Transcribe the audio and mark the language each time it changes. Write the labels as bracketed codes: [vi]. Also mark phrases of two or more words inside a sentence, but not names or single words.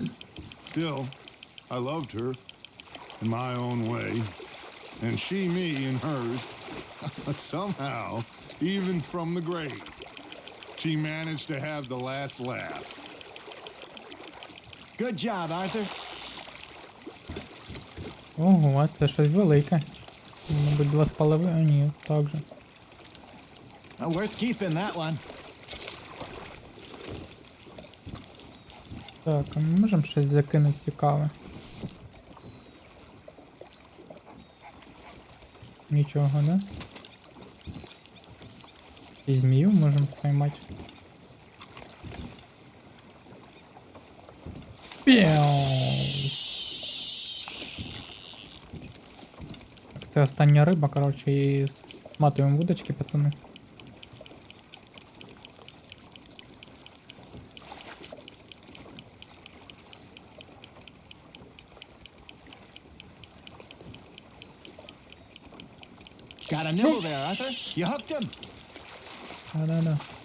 [en] Still, I loved her in my own way, and she me in hers. Somehow, even from the grave, she managed to have the last laugh. Good job, Arthur. [uk] Ого, це щось велике. Мабуть, 2,5, ні, так же. Worth keeping that one. Так, а ми можемо щось закинути цікаве? Нічого, да? І змію можемо спіймати. Це остання риба, коротше, і сматуємо вудочки, пацани. [en] Got a nibble there, Arthur. You hooked him. [uk] Да-да-да.